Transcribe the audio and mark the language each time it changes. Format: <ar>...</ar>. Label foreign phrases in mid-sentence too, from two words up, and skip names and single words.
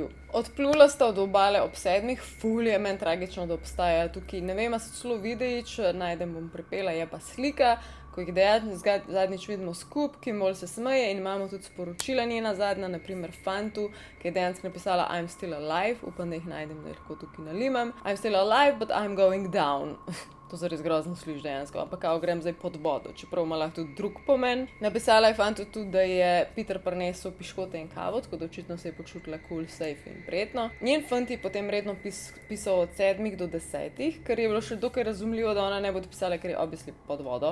<sl>Odplula sta od obale ob 7, ful je meni tragično, da obstaja tukaj, ne vem, a se celo videi, če najdem, bom pripela, je pa slika, ko jih zadnjič vidimo skupaj, Kim Wall se smeje in imamo tudi sporočila njena zadnja, naprimer fantu, ki je dejansko napisala</sl> <en>I'm still alive,</en> <sl>upam, da jih najdem, da jih lahko tukaj nalimam.</sl> <en>I'm still alive, but I'm going down.</en> <sl>To se res grozno sliši dejansko, ampak kao grem zdaj pod vodo, čeprav ima lahko tudi drug pomen. Napisala je fantu tudi, da je Peter prinesel piškote in kavo, tako da očitno se je počutila</sl> <en>cool, safe</en> <sl>in prijetno. Njen fant je potem redno pisal od 7 do 10, ker je bilo še dokaj razumljivo, da ona ne bo pisala, ker je obvisli pod vodo.</sl>